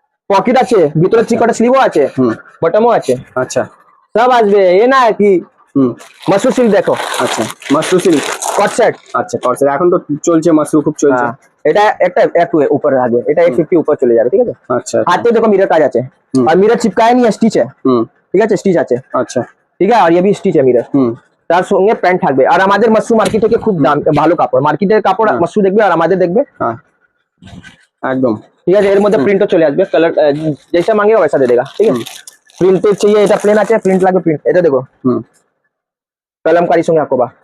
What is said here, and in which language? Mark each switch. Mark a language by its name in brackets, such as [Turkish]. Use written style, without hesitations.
[Bangla] Pocket আছে, ভিতরে চিকটা স্লিভও আছে, বটমও আছে, আচ্ছা সব আসবে, এ না কি মাসুর সিল্ক দেখো, আচ্ছা, মাশরু সিল্ক, কট শার্ট, আচ্ছা কটসেট এখন তো চলছে, মাশরু খুব চলছে। এটা একটা একটু উপরে থাকবে, এটা 850 উপর চলে যাবে, ঠিক আছে? আচ্ছা [Hindi] हाथ पे देखो मिरर काज আছে, और मिरर चिपकाया नहीं है, स्टिच है, ঠিক আছে? [Bangla] স্টিচ আছে, আচ্ছা ঠিক আছে? আর ये भी স্টিচ है মিরর, তার সঙ্গে প্যান্ট থাকবে। আর আমাদের মাশরু মার্কেট থেকে খুব দাম ভালো কাপড়, মার্কেটের কাপড় মাশরু দেখবে আর আমাদের দেখবে, হ্যাঁ একদম ঠিক আছে? এর মধ্যে প্রিন্টও চলে আসবে, কালার [Hindi] जैसा मांगेगा वैसा दे देगा, ठीक है? [Bangla] প্রিন্টেড चाहिए, এটা প্লেন আছে, প্রিন্ট লাগবে, প্রিন্ট, এটা দেখো কলমকারী সঙ্গে হাকোবা,